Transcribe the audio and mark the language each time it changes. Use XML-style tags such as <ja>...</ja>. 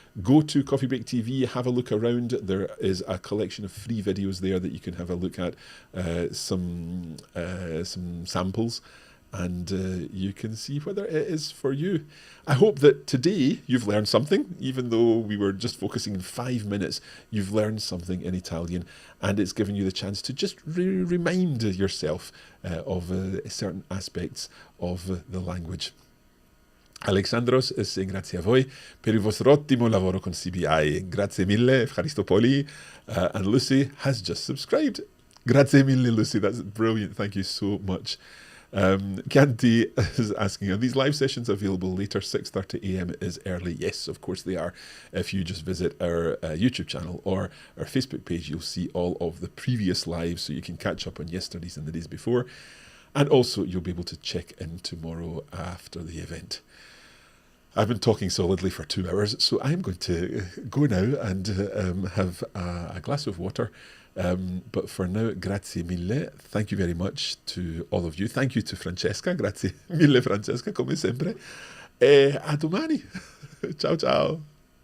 <en>Go to Coffee Break TV, have a look around. There is a collection of free videos there that you can have a look at, some samples, and you can see whether it is for you. I hope that today you've learned something, even though we were just focusing in 5 minutes. You've learned something in Italian, and it's given you the chance to just remind yourself of certain aspects of the language. Alexandros is saying</en> <it>grazie a voi per il vostro ottimo lavoro con CBI. Grazie mille, Efcharistopoli.</it> <en>And Lucy has just subscribed.</en> <it>Grazie mille, Lucy.</it> <en>That's brilliant. Thank you so much. Candy is asking, are these live sessions available later? 6:30 a.m. is early. Yes, of course they are. If you just visit our YouTube channel or our Facebook page, you'll see all of the previous lives, so you can catch up on yesterday's and the days before. And also you'll be able to check in tomorrow after the event. I've been talking solidly for 2 hours, so I'm going to go now and have a glass of water. But for now,</en> <it>grazie mille.</it> <en>Thank you very much to all of you. Thank you to Francesca.</en> <it>Grazie mille, Francesca, come sempre. E a domani. Ciao, ciao.</it>